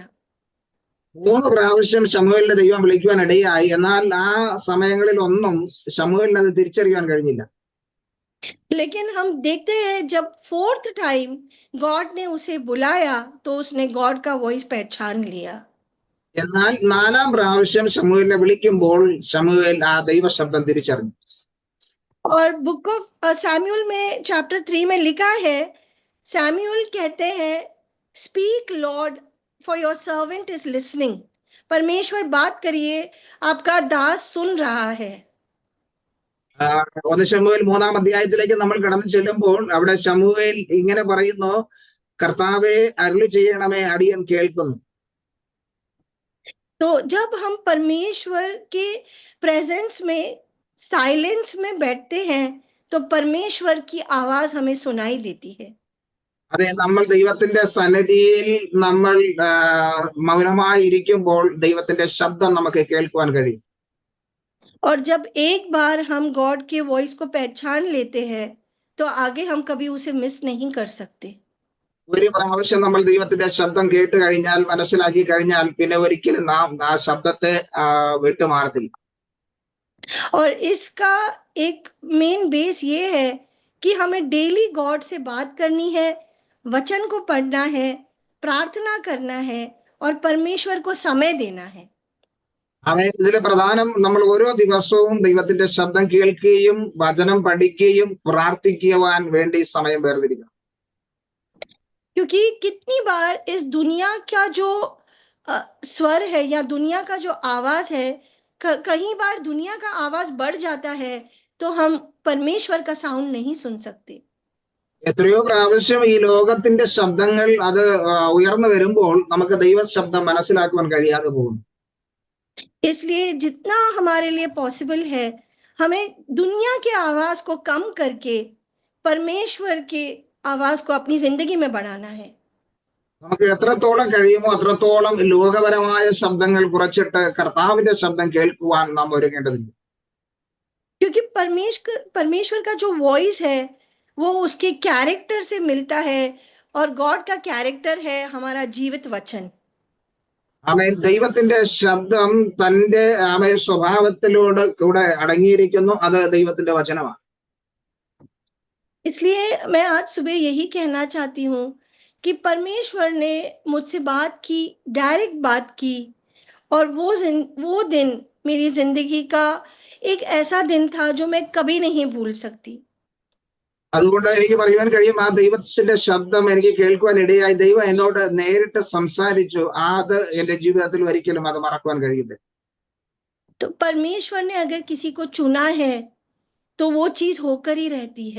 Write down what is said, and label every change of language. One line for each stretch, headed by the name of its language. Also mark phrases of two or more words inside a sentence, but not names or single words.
Malayalam: 3 പ്രാവശ്യം ശമൂവേലിനെ ദൈവം വിളിക്കുവാൻ ഇടയായി. എന്നാൽ ആ സമയങ്ങളിൽ ഒന്നും ശമൂവേലിന് അത് തിരിച്ചറിയാൻ കഴിഞ്ഞില്ല.
Hindi: लेकिन हम देखते हैं जब
English: 4th time God
Hindi: ने उसे बुलाया, तो उसने गॉड का वॉइस पहचान लिया।
Malayalam: എന്നാൽ 4ാം പ്രാവശ്യം ശമൂവേലിനെ വിളിക്കുമ്പോൾ ശമൂവേൽ ആ ദൈവ ശബ്ദം തിരിച്ചറിഞ്ഞു.
Hindi: और बुक ऑफ सैमुअल में चैप्टर 3 में लिखा है, सैमुअल कहते हैं,
English: Speak Lord for your servant is listening.
Hindi: परमेश्वर बात करिए, आपका दास सुन रहा है।
Malayalam: 1 ശമൂവേൽ 3ാം അധ്യായത്തിലേക്ക് നമ്മൾ കടന്നു ചെല്ലുമ്പോൾ അവിടെ ശമൂവേൽ ഇങ്ങനെ പറയുന്നു, കർത്താവേ അരുളി ചെയ്യണമേ, അടിയൻ കേൾക്കുന്നു.
Hindi: तो जब हम परमेश्वर के प्रेजेंस में साइलेंस में बैठते हैं, तो परमेश्वर की आवाज हमें सुनाई देती है।
Malayalam: അതെ, നമ്മൾ ദൈവത്തിന്റെ സന്നിധിയിൽ നമ്മൾ മൗനമായി ഇരിക്കുമ്പോൾ ദൈവത്തിന്റെ ശബ്ദം നമുക്ക് കേൾക്കുവാൻ കഴിയും.
Hindi: और जब एक बार हम गॉड के वॉइस को पहचान लेते हैं, तो आगे हम कभी उसे मिस नहीं कर सकते।
Malayalam: ഒരു പ്രാവശ്യം നമ്മൾ ദൈവത്തിന്റെ ശബ്ദം കേട്ട് കഴിഞ്ഞാൽ, മനസ്സിലാക്കി കഴിഞ്ഞാൽ, പിന്നെ ഒരിക്കലും നാം ആ ശബ്ദത്തെ വിട്ടുമാറത്തില്ല.
Hindi: और इसका एक
English: main base
Hindi: ये है कि हमें
English: daily God
Hindi: से बात करनी है, वचन को पढ़ना है, प्रार्थना करना है और परमेश्वर को समय देना है।
Malayalam: ഇതിലെ പ്രധാനം നമ്മൾ ഓരോ ദിവസവും ദൈവത്തിന്റെ ശബ്ദം കേൾക്കുകയും വചനം പഠിക്കുകയും പ്രാർത്ഥിക്കുവാൻ വേണ്ടി സമയം വേർതിരിക്കണം.
Hindi: क्योंकि कितनी बार इस दुनिया का जो स्वर है या दुनिया का जो आवाज है, कहीं बार दुनिया का आवाज बढ़ जाता है, तो हम परमेश्वर का साउंड नहीं सुन सकते।
Malayalam: എത്രയോ പ്രാവശ്യം ഈ ലോകത്തിന്റെ ശബ്ദങ്ങൾ അത് ഉയർന്നു വരുമ്പോൾ നമുക്ക് ദൈവ ശബ്ദം മനസ്സിലാക്കുവാൻ കഴിയാതെ പോകുന്നു.
Hindi: इसलिए जितना हमारे लिए पॉसिबल है, हमें दुनिया के आवाज को कम करके परमेश्वर के आवाज को अपनी जिंदगी में बढ़ाना है।
Malayalam: നമുക്ക് എത്രത്തോളം കഴിയുമോ അത്രത്തോളം ലോകപരമായ ശബ്ദങ്ങൾ കുറച്ചിട്ട് കർത്താവിന്റെ ശബ്ദം കേൾക്കുവാൻ നാം ഒരുങ്ങേണ്ടതുണ്ട്.
Hindi: क्योंकि परमेश्वर का जो वॉइस है, वो उसके कैरेक्टर से मिलता है, और गॉड का कैरेक्टर है हमारा जीवित वचन।
Malayalam: ദൈവത്തിന്റെ ശബ്ദം തന്റെ സ്വഭാവത്തിലൂടെ കൂടെ അടങ്ങിയിരിക്കുന്നു. അത് ദൈവത്തിന്റെ വചനമാണ്.
Hindi: इसलिए मैं आज सुबह यही कहना चाहती हूँ कि परमेश्वर ने मुझसे बात की, डायरेक्ट बात की, और वो दिन मेरी जिंदगी का एक ऐसा दिन था जो मैं कभी नहीं भूल सकती।
Malayalam: അതുകൊണ്ട് എനിക്ക് പറയുവാൻ കഴിയും, ആ ദൈവത്തിന്റെ ശബ്ദം എനിക്ക് കേൾക്കുവാൻ ഇടയായി. ദൈവം എന്നോട് നേരിട്ട് സംസാരിച്ചു. അത് എന്റെ ജീവിതത്തിൽ ഒരിക്കലും അത് മറക്കുവാൻ കഴിയില്ല.
Hindi: तो परमेश्वर ने अगर किसी को चुना है, तो वो चीज होकर ही रहती है।